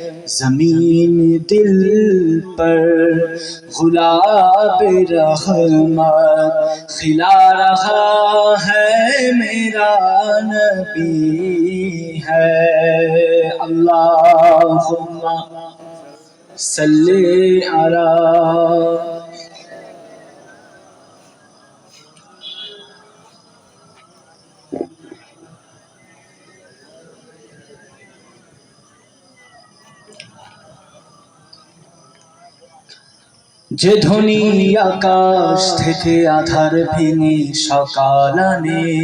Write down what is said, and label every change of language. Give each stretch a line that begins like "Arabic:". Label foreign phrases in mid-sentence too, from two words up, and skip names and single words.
Urdu: زمین دل پر گلاب رحمت کھلا رہا ہے میرا نبی ہے۔
Arabic: اللہم صلی علی
Bangla: যে ধ্বনি আকাশ থেকে আধার ভেঙে সকাল আনে,